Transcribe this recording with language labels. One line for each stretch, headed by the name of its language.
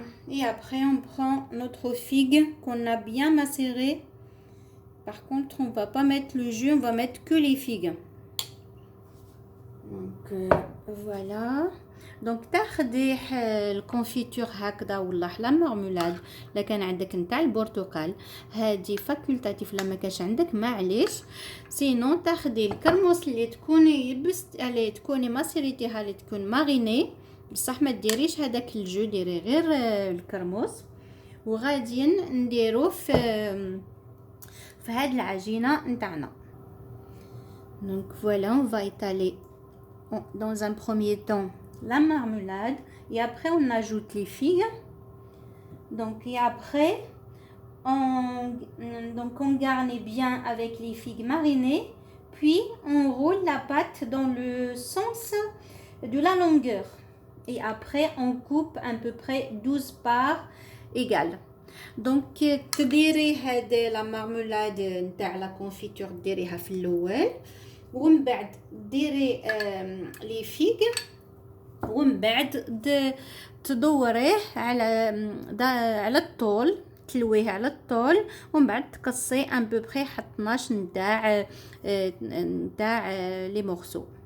French: Et après on prend notre figue qu'on a bien macérée. Par contre on va pas mettre le jus, on va mettre que les figues. Donc voilà.
Arabic: دونك تاخدي الكونفيتور هكذا ولا حلا مرمولاد الا كان عندك نتاع البرتقال، هادي فاكولتاتيف. لما كاش عندك معليش. سينو تاخدي الكرموس اللي تكوني يبست عليه، تكوني ماسيريتيها اللي تكون ماريني، بصح ما ديريش هذاك الجو، ديري غير الكرموس. وغاديين نديرو في هاد العجينه نتاعنا.
French: دونك فوالا on va étaler dans un premier temps la marmelade et après on ajoute les figues. Donc et après on garnit bien avec les figues marinées, puis on roule la pâte dans le sens de la longueur et après on coupe à peu près 12 parts égales.
Arabic: Donc تديري هاد لا مارمولاد نتاع لا كونفيتور ديريها في الاول، ومن بعد ديري لي فيغ، ومن بعد تدوريه على الطول، تلويه على الطول، ومن بعد تقصي ان بوبري حتى 12 نتاع لي مورسو.